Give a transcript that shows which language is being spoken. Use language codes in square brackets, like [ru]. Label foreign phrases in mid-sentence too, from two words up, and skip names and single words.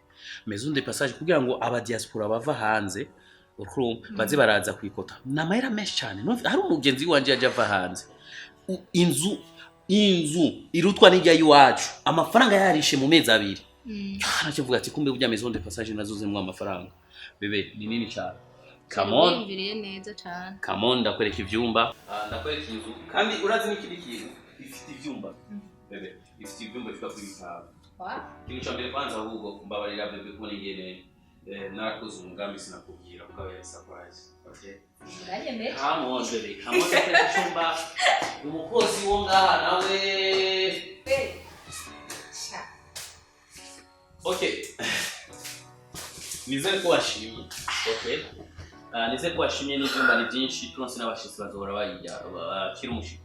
[fr] Maison de passage [rw] kugira ngo aba diaspora bava hanze baze baraza kwikota. Namayera menshi cyane. Hari umugenzi wanje yaje ava hanze. Inzu irutwa n'ijya yiwacu. Amafaranga yarishe mu mezi 2. Nacyo vuga ati kumbe burya [fr] maison de passage [rw] nazuzemwe amafaranga. Bebe ni nini cyane. [en] Come on. [rw] Bimviriye neza cyane. [en] Come on [rw] ndakwereka ivyumba. Ndakwereka inzu. Kandi urazi n'ikindi kintu ifite ivyumba. Bebe ifite ivyumba bifika kuri 5. Kintu cya mbere kwanza ahubwo mbabarira bebe kubona ingene narakoze umugambi sinakubwira ukaba surprise. [en] Okay? Come on baby, [rw] come on cyumba umukozi wo ngaha nawe. [en] Okay. [rw] Nizere ko washimye. Okay? Nizere ko washimye n'ibyumba ni byinshi turonse n'abashitsi bazora bayijya bakira umushiki.